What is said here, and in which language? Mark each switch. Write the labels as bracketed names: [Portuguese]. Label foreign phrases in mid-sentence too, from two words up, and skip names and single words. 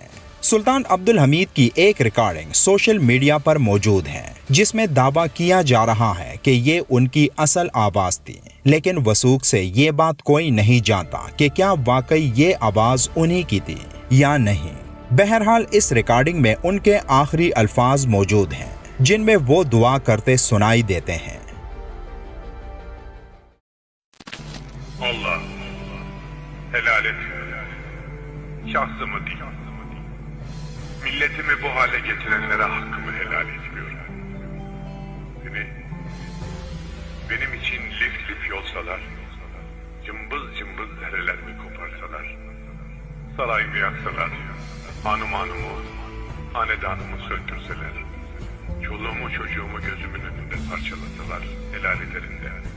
[Urdu] سلطان عبدالحمید کی ایک ریکارڈنگ سوشل میڈیا پر موجود ہے، جس میں دعویٰ کیا جا رہا ہے کہ یہ ان کی اصل آواز تھی، لیکن وثوق سے یہ بات کوئی نہیں جانتا کہ کیا واقعی یہ آواز انہی کی تھی یا نہیں۔ بہرحال اس ریکارڈنگ میں ان کے آخری الفاظ موجود ہیں، جن میں وہ دعا کرتے سنائی دیتے ہیں۔ [Turkish] Allah helal et. Şahsımı değil. Milletimi bu hale getirenlere hakkımı helal etmiyorum. Benim için lif lif yolsalar, cımbız cımbız derelerimi koparsalar, sarayımı yaksalar, hanımı, hanedanımı söndürseler, çoluğumu çocuğumu gözümün önünde parçalasalar helal ederim de.